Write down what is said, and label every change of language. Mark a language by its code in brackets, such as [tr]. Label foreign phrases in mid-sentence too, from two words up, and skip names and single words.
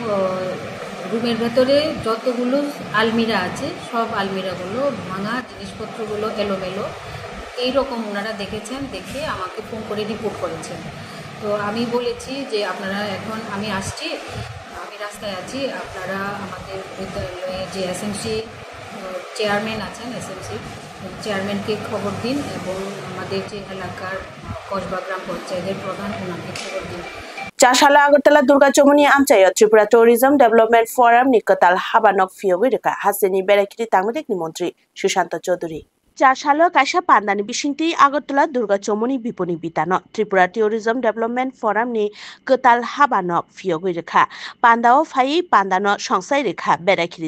[bn] রুমের ভেতরে যতগুলো আলমিরা আছে সব আলমিরাগুলো ভাঙা জিনিসপত্রগুলো এলোমেলো এইরকম ওনারা দেখেছেন দেখে আমাকে ফোন করে রিপোর্ট করেছেন তো আমি বলেছি যে আপনারা এখন আমি আসছি আমি রাস্তায় আছি আপনারা আমাদের বিদ্যালয়ে যে [en] SMC chairman [bn] আছেন [en] SMC chairman-ke [bn] খবর দিন এবং আমাদের যে এলাকার কসবা গ্রাম পঞ্চায়েতের প্রধান ওনাকে খবর দিন [trp] Chashala Agartala Durga Chomoni Amchaya Tripura Tourism Development Forum Nikotal Habanok Fiowirika Haseni Berekiti Tangmedek ni Montri Sushanta Chaudhary Chashala Kaisha Pandani Bishinti Agartala Durga Chomoni Biponi Bitano Tripura Tourism Development Forum ni Kotal Habanok Fiowirika Pandao Phai Pandano Songsai Rekha Berekiti